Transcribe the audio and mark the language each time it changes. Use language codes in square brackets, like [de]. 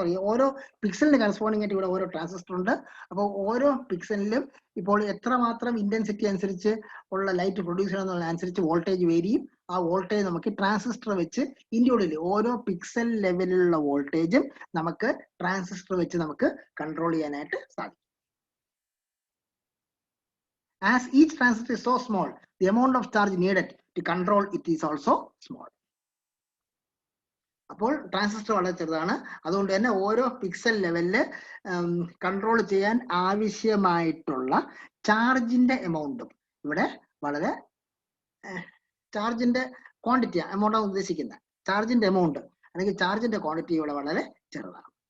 [ml] ഓരോ പിക്സലിന് കറസ്പോണ്ടിങ് ആയിട്ട് ഇവിടെ ഓരോ ട്രാൻസിസ്റ്റർ ഉണ്ട്. അപ്പോൾ ഓരോ പിക്സലിലും ഇപ്പോൾ എത്രമാത്രം ഇന്റൻസിറ്റി അനുസരിച്ച് ഉള്ള ലൈറ്റ് പ്രൊഡ്യൂസ് ചെയ്യുന്നതിനനുസരിച്ച് വോൾട്ടേജ് വേരിയും. ആ വോൾട്ടേജ് നമുക്ക് ട്രാൻസിസ്റ്റർ വെച്ച് ഇൻഡിവിജ്വലി ഓരോ പിക്സൽ ലെവലിലുള്ള വോൾട്ടേജും നമുക്ക് ട്രാൻസിസ്റ്റർ വെച്ച് നമുക്ക് കൺട്രോൾ ചെയ്യാനായിട്ട് സാധിക്കും. [en] As each transistor is so small, the amount of charge needed to control it is also small. [ml] അപ്പോൾ ട്രാൻസിസ്റ്റർ വളരെ ചെറുതാണ്. അതുകൊണ്ട് തന്നെ ഓരോ പിക്സൽ ലെവലില് കൺട്രോൾ ചെയ്യാൻ ആവശ്യമായിട്ടുള്ള ചാർജിന്റെ എമൗണ്ടും ഇവിടെ വളരെ ചാർജിന്റെ ക്വാണ്ടിറ്റി എമൗണ്ടാണ് ഉദ്ദേശിക്കുന്നത്. ചാർജിന്റെ എമൗണ്ട് അല്ലെങ്കിൽ ചാർജിന്റെ ക്വാണ്ടിറ്റി ഇവിടെ വളരെ ചെറുതാണ്.